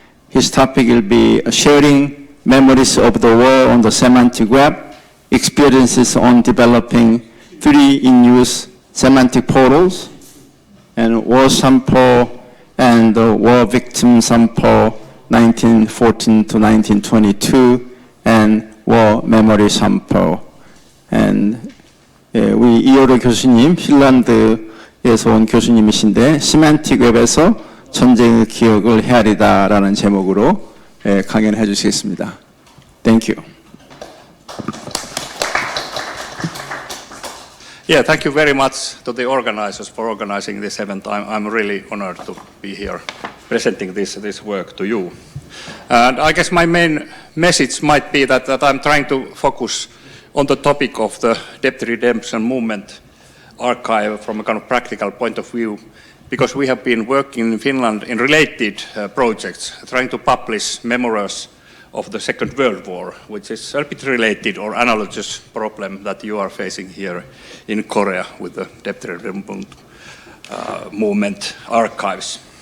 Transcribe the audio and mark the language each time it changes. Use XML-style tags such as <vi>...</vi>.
<en>His topic will be sharing memories of the war on the semantic web, experiences on developing 3 in-use semantic portals, and war sample and the war victim sample 1914 to 1922, and war memory sample.</en> <ko>And 우리 이요로 교수님, 핀란드에서 온 교수님이신데 시멘틱 웹에서 전쟁의 기억을 헤아리다라는 제목으로 강연을 해주시겠습니다.</ko> <en>Thank you. Yeah, thank you very much to the organizers for organizing this event. I'm really honored to be here presenting this work to you. And I guess my main message might be that I'm trying to focus on the topic of the debt redemption movement archive from a kind of practical point of view, because we have been working in Finland in related projects, trying to publish memoirs of the Second World War, which is a bit related or analogous problem that you are facing here in Korea with the debt redemption movement archives.</en>